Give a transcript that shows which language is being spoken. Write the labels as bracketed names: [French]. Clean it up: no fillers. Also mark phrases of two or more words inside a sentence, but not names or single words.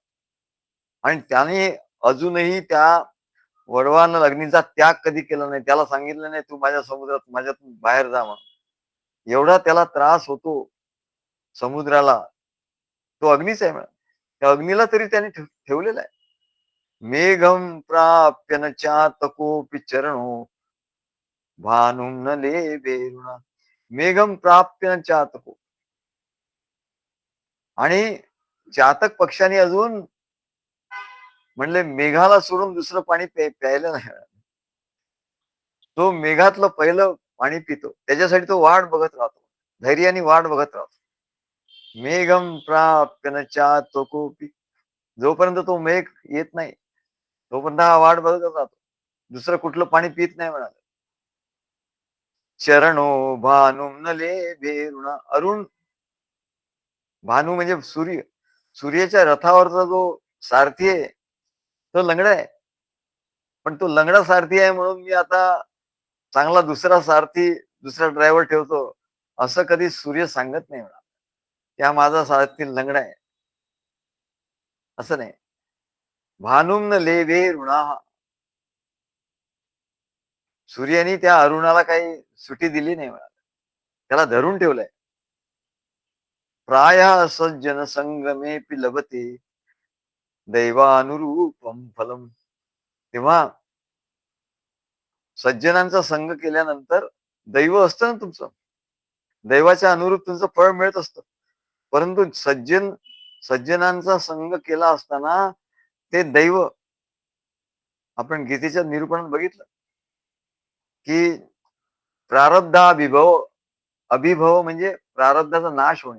[Marathi] आणि त्याने अजूनही त्या वडवानल अग्नीचा त्याग कधी केला नाही. त्याला सांगितलं नाही तू माझ्या समुद्रात माझ्यातून बाहेर जा म्हणून. एवढा त्याला त्रास होतो समुद्राला, तो अग्नीच आहे म्हणा. त्या अग्नीला तरी त्याने ठेवलेला आहे. [Sanskrit] मेघम प्राप्य न चातकोपि चरणो भानुम न लेभेरुणा, मेघम प्राप्य न चातको. [Marathi] आणि चातक पक्षाने अजून म्हणले मेघाला सोडून दुसरं पाणी प्यायला नाही. तो मेघातलं पहिलं पाणी पितो, त्याच्यासाठी तो वाट बघत राहतो, धैर्याने वाट बघत राहतो. [Sanskrit] मेघम प्राप्य न चातकोपि, [Marathi] जोपर्यंत तो मेघ येत नाही तोपर्यंत हा वाट बघत राहतो, दुसरं कुठलं पाणी पित नाही म्हणाले. [Sanskrit] चरणो भानुम न लेभेरुणा, [Marathi] अरुण, भानू म्हणजे सूर्य, सूर्याच्या रथावरचा जो सारथी आहे तो लंगडा आहे. पण तो लंगडा सारथी आहे म्हणून मी आता चांगला दुसरा सारथी, दुसरा ड्रायव्हर ठेवतो, असं कधी सूर्य सांगत नाही म्हणा. त्या माझा सारथी लंगडा आहे असं नाही. [Sanskrit] भानुम न लेभे ऋणा, [Marathi] सूर्याने त्या अरुणाला काही सुटी दिली नाही म्हणा, त्याला धरून ठेवलंय. [Sanskrit] प्राय सज्जन संगमे लभते दैवानुरूपम फलम, [Marathi] तेव्हा सज्जनांचा संग केल्यानंतर दैव असतं ना तुमचं, दैवाच्या अनुरूप तुमचं फळ मिळत असतं. परंतु सज्जनांचा संग केला असताना ते दैव, आपण गीतेच्या निरूपणात बघितलं की प्रारब्धाभिभव, अभिभव म्हणजे प्रारब्धाचा नाश होणे.